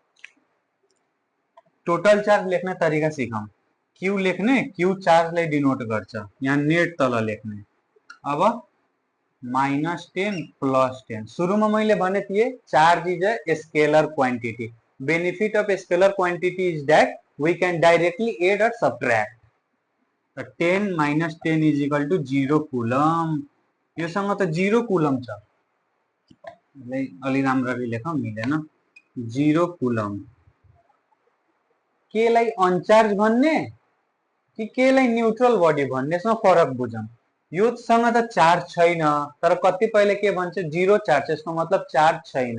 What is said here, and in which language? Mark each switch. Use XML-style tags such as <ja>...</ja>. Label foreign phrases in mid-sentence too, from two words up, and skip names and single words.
<ne>टोटल चार्ज लेख्ने तरिका सिकौं। क्यू लेख्ने, क्यू चार्जलाई डिनोट गर्छ, यहाँ नेट तल लेख्ने। अब -10 +10, सुरुमा मैले भने थिए</ne> <en>charge is a scalar quantity. benefit of scalar quantity is that we can directly add और subtract। 10 - 10 is equal to 0 coulomb.</en> <ne>योसँग त 0 कुलम छ, अलि राम्ररी लेखौं, मिलेन। 0 कुलम। केलाई अनचार्ज भन्ने कि केलाई</ne> <en>neutral body</en> <ne>भन्ने, यसमा फरक बुझौं। योसँग त चार्ज छैन तर कतिपयले के भन्छ, 0 चार्ज, यसको मतलब चार्ज छैन।</ne>